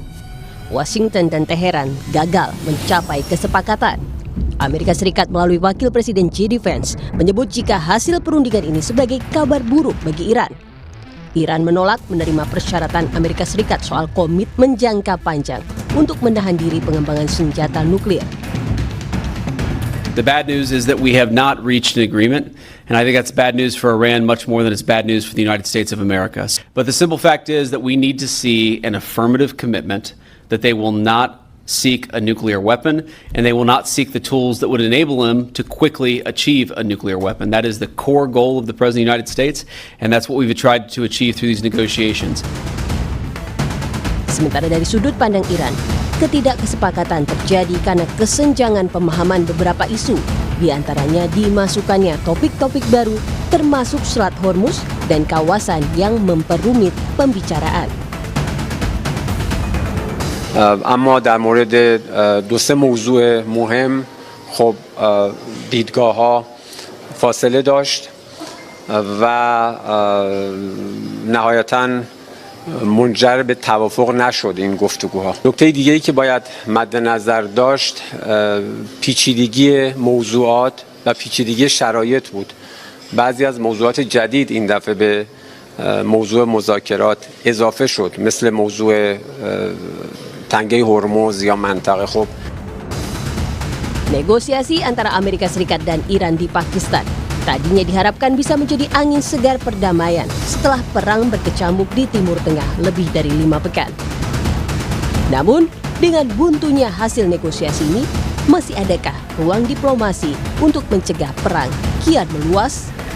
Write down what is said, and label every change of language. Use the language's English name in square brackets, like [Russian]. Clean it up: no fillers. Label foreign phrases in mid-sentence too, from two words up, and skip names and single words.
[Indonesian] Washington dan Teheran gagal mencapai kesepakatan. Amerika Serikat melalui Wakil Presiden JD Vance menyebut jika hasil perundingan ini sebagai kabar buruk bagi Iran. Iran menolak menerima persyaratan Amerika Serikat soal komitmen jangka panjang untuk menahan diri pengembangan senjata nuklir. [English] The bad news is that we have not reached an agreement, and I think that's bad news for Iran much more than it's bad news for the United States of America. But the simple fact is that we need to see an affirmative commitment that they will not seek a nuclear weapon, and they will not seek the tools that would enable them to quickly achieve a nuclear weapon. That is the core goal of the President of the United States, and that's what we've tried to achieve through these negotiations. [Indonesian] Sementara dari sudut pandang Iran, ketidakkesepakatan terjadi karena kesenjangan pemahaman beberapa isu, di antaranya dimasukkannya topik-topik baru termasuk Selat Hormuz dan kawasan yang memperumit pembicaraan. [Persian] اما در مورد دو سه موضوع مهم خب دیدگاه‌ها فاصله داشت و نهایتاً منجر به توافق نشد این گفتگوها. نکته دیگه‌ای که باید مد نظر داشت پیچیدگی موضوعات و پیچیدگی شرایط بود. بعضی از موضوعات جدید این دفعه به موضوع مذاکرات اضافه شد، مثل موضوع تنگه هرمز یا منطقه. خب [Indonesian] negosiasi antara Amerika Serikat dan Iran di Pakistan tadinya diharapkan bisa menjadi angin segar perdamaian setelah perang berkecamuk di Timur Tengah lebih dari 5 pekan. Namun, dengan buntunya hasil negosiasi ini, masih adakah ruang diplomasi untuk mencegah perang kian meluas?